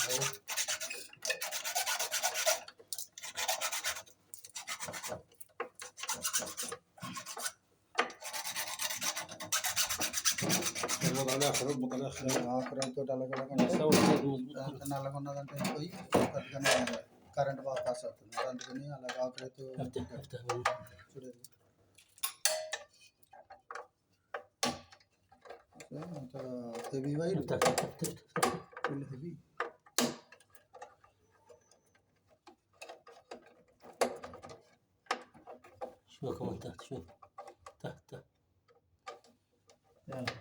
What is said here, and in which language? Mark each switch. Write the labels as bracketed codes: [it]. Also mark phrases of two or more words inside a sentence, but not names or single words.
[ar] اضغط على الاخر اضغط على الاخر [te] ఆఖరి తోటి అలాగే [ar] سوي زيادة مظبوط. [te] నల్లగా ఉన్నదంటే పోయి పెద్దగానే కరెంట్ బాగా పాస్ అవుతుంది అందుకని అలాగే ఆఖరితో [ar] افتح افتح من [te] చూడండి అంత [en] heavy wire [ar] افتح افتح [en] full heavy [ar] شوي كمان تحت شوي تحت تحت يلا.